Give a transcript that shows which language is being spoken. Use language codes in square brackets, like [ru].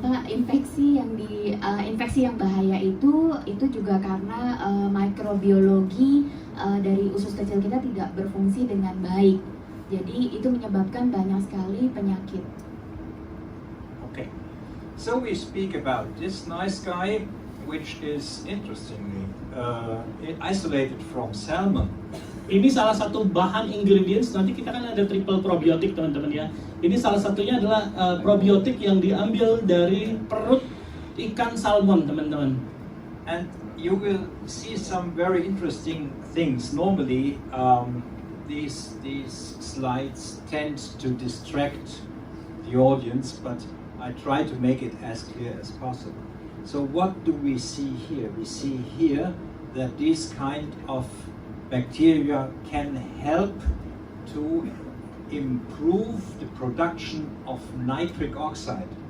[id] Infeksi yang bahaya itu juga karena mikrobiologi dari usus kecil kita tidak berfungsi dengan baik. Jadi itu menyebabkan banyak sekali penyakit. [en] Okay. So we speak about this nice guy, which is interestingly isolated from salmon. [id] Ini salah satu bahan ingredients, nanti kita kan ada triple probiotik teman-teman ya. Ini salah satunya adalah probiotik yang diambil dari perut ikan salmon teman-teman. [en] And you will see some very interesting things. Normally, these slides tend to distract the audience, but I try to make it as clear as possible. So what do we see here? We see here that these kind of bacteria can help to improve the production of nitric oxide.